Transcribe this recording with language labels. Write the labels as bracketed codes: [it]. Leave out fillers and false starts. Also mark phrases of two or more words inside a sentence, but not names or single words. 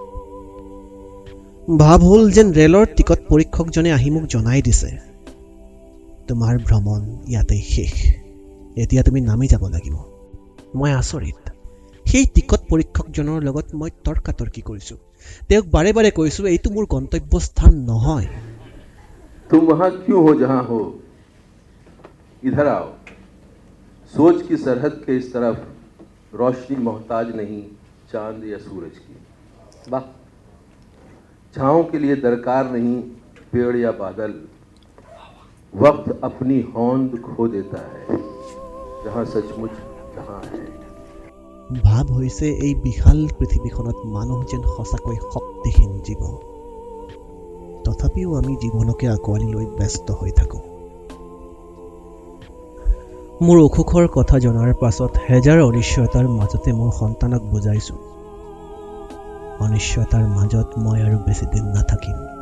[as] ভাৱ হ'ল যেন ৰেলৰ টিকট পৰীক্ষকজনে আহি মোক জনাই দিছে, তোমাৰ ভ্ৰমণ ইয়াতেই শেষ, এতিয়া তুমি নামি যাব লাগিব। মই আচৰিত। সেই টিকট পৰীক্ষকজনৰ লগত মই তৰ্কাতৰ্কি কৰিছোঁ। তেওঁক বাৰে বাৰে কৈছোঁ এইটো মোৰ গন্তব্যস্থান নহয়। [hi] तुम वहां क्यों हो जहां हो? इधर आओ। सोच की सरहद के इस तरफ रोशनी मोहताज नहीं चांद या सूरज की। वाह, छाओं के लिए दरकार नहीं पेड़ या बादल। वक्त अपनी होंद खो देता है जहां सचमुच जहां है। [as] ভাৱ হৈছে এই বিশাল পৃথিৱীখনত মানুহ যেন সঁচাকৈ শক্তিহীন জীৱ। তথাপিও আমি জীৱনকে আঁকোৱালি লৈ ব্যস্ত হৈ থাকোঁ। মোৰ অসুখৰ কথা জনাৰ পাছত হেজাৰ অনিশ্চয়তাৰ মাজতে মোৰ সন্তানক বুজাইছোঁ, অনিশ্চয়তাৰ মাজত মই আৰু বেছিদিন নাথাকিম।